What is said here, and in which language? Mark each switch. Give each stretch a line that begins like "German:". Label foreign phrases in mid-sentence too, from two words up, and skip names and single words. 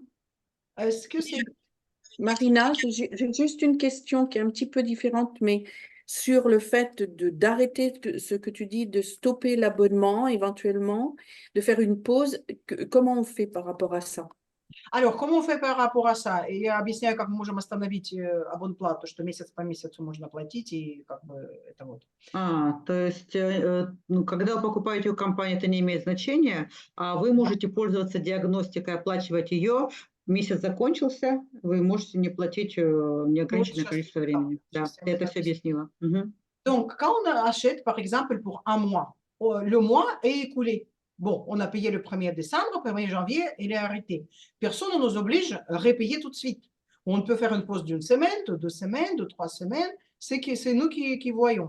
French: Est-ce que c'est... Marina, j'ai juste une question qui est un petit peu différente, mais sur le fait d'arrêter ce que tu dis, de stopper l'abonnement éventuellement, de faire une pause, comment on fait par rapport à ça? Alors, comment on fait par rapport à ça?
Russian: И я объясняю, как мы можем остановить абонплату, что месяц по месяцу можно платить, и как бы это вот. То есть, ну, когда вы покупаете у компании, это не имеет значения, а вы можете пользоваться диагностикой, оплачивать ее. Месяц закончился, вы можете не платить неограниченное сейчас количество времени. Да, сейчас я ты вам это это все объясню. объяснила. Мгм.
French: Donc, quand on achète, par exemple, pour un mois, le mois est écoulé. Bon, on a payé le 1er décembre, 1er janvier, il est arrêté. Personne ne nous oblige à repayer tout de suite. On peut faire une pause d'une semaine, de 2 semaines, de 3 semaines, c'est nous qui voyons.